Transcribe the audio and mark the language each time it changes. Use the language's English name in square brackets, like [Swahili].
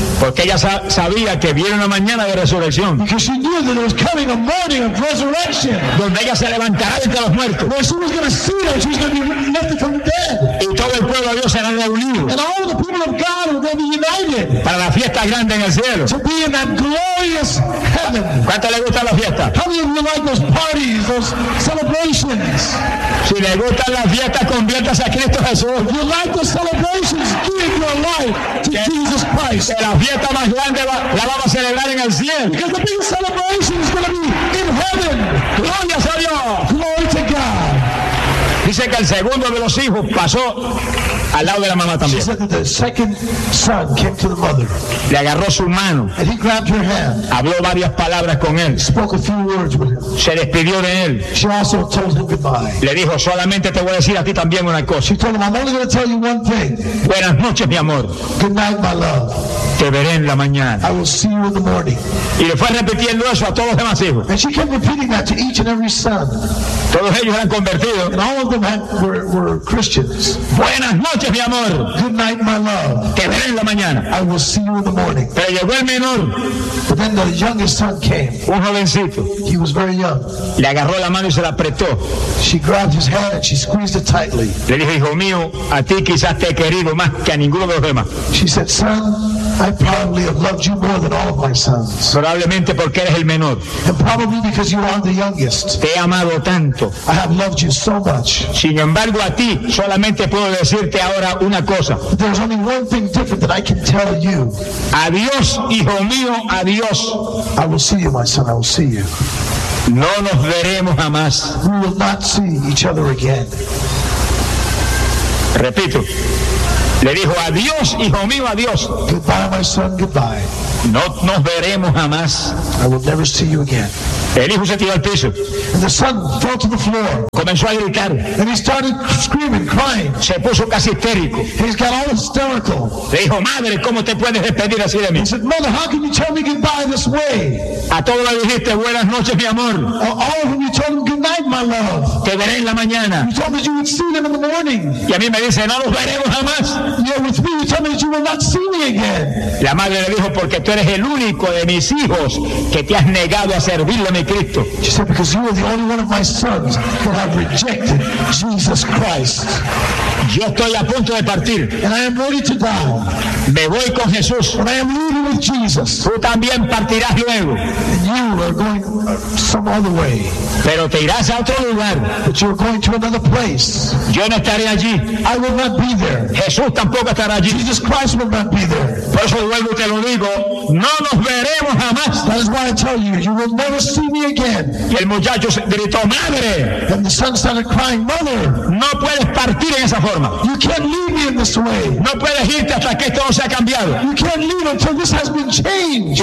[Spanish] Porque ella sabía que viene una mañana de resurrección. [English] Because she knew that there was coming a morning of resurrection. [Spanish] Donde ella se levantará entre los muertos. [English] Where she was going to see her, she was going to be lifted from the dead. [Spanish] Y todo el pueblo de Dios será reunido. [English] And all the people of God will be united. [Spanish] Para la fiesta grande en el cielo. [English] To be in that glorious heaven. [Spanish] ¿Cuánto le gusta la fiesta? [English] How many of you like those parties, those celebrations? [Spanish] Si le gusta la fiesta, conviértase a Cristo Jesús. [English] If you like those celebrations, give your life to Jesus Christ. [Spanish] Que la fiesta más grande la vamos a celebrar en el cielo. [English] Because the big celebration is going to be in heaven. [Spanish] Gloria a Dios. [English] Glory to God. [Spanish] Dice que el segundo de los hijos pasó al lado de la mamá también. [English] She said that the second son came to the mother. [Spanish] Le agarró su mano. [English] And he grabbed her hand. [Spanish] Habló varias palabras con él. [English] Spoke a few words with him. [Spanish] Se despidió de él. [English] She also told him goodbye. [Spanish] Le dijo, solamente te voy a decir a ti también una cosa. [English] She told him, I'm only going to tell you one thing. [Spanish] Buenas noches, mi amor. [English] Good night, my love. [Spanish] Te veré en la mañana. [English] I will see you in the morning. [Spanish] Y le fue repitiendo eso a todos los demás hijos. [English] And she kept repeating that to each and every son. [Spanish] Todos ellos eran convertidos. [English] And all of them were Christians. [Spanish] Buenas noches, mi amor. [English] Good night, my love. [Spanish] Te veré en la mañana. [English] I will see you in the morning. [Spanish] Pero llegó el menor. [English] But then the youngest son came. [Spanish] Un jovencito. [English] He was very young. [Spanish] Le agarró la mano y se la apretó. [English] She grabbed his hand and she squeezed it tightly. [Spanish] Le dijo, hijo mío, a ti quizás te he querido más que a ninguno de los demás. [English] She said, son, I probably have loved you more than all of my sons. [Spanish] Probablemente porque eres el menor. [English] And probably because you are the youngest. [Spanish] Te he amado tanto. [English] I have loved you so much. [Spanish] Sin embargo, a ti solamente puedo decirte ahora una cosa. [English] But there's only one thing different that I can tell you. [Spanish] Adiós, hijo mío, adiós. [English] I will see you, my son, I will see you. [Spanish] No nos veremos jamás. [English] We will not see each other again. [Spanish] Repito. Le dijo, adiós, hijo mío, adiós. [English] Goodbye, my son, goodbye. [Spanish] No nos veremos jamás. [English] I will never see you again. [Spanish] El hijo se tiró al piso. [English] And the son fell to the floor. [Spanish] Comenzó a gritar. [English] And he started screaming, crying. [Spanish] Se puso casi histérico. [English] He's got all hysterical. [Spanish] Le dijo, madre, ¿cómo te puedes despedir así de mí? [English] He said, mother, how can you tell me goodbye this way? [Spanish] A todos le dijiste, buenas noches, mi amor. [English] All of them, you told them goodnight, my love. [Spanish] Te veré en la mañana. [English] You told me you would see them in the morning. [Spanish] Y a mí me dice, no los veremos jamás. [English] Yeah, with me, you told me that you will not see me again. [Spanish] La madre le dijo, porque tú eres el único de mis hijos que te has negado a servirle a mi Cristo. [English] She said, because you are the only one of my sons that have rejected Jesus Christ. [Spanish] Yo estoy a punto de partir. [English] And I am ready to die. [Spanish] Me voy con Jesús. [English] And I am leaving with Jesus. [Spanish] Tú también partirás luego. [English] And you are going some other way. [Spanish] Pero te irás a otro lugar. [English] But you are going to another place. [Spanish] Yo no estaré allí. [English] I will not be there. [Spanish] Jesús tampoco estará allí. [English] Jesus Christ will not be there. [Spanish] Por eso vuelvo y te lo digo. No nos veremos jamás. [English] That is why I tell you, you will never see me again. [Spanish] Y el muchacho gritó, madre. [English] And the son started crying, mother. [Spanish] No puedes partir en esa forma. [English] You can't leave me in this way. [Spanish] No puedes irte hasta que esto no se ha cambiado. [English] You can't leave until this has been changed.